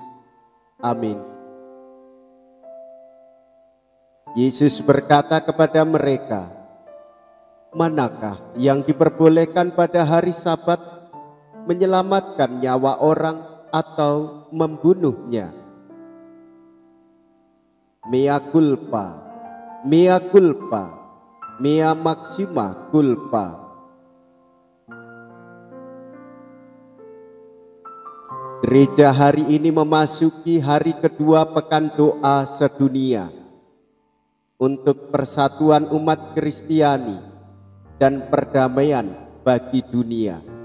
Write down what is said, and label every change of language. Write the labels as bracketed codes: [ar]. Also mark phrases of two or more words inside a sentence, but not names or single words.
[id] Amin. Yesus berkata kepada mereka, "Manakah yang diperbolehkan pada hari Sabat, menyelamatkan nyawa orang atau membunuhnya? [la] Mea culpa, mea culpa, mea maxima culpa." [id] Gereja hari ini memasuki hari kedua pekan doa sedunia untuk persatuan umat Kristiani dan perdamaian bagi dunia.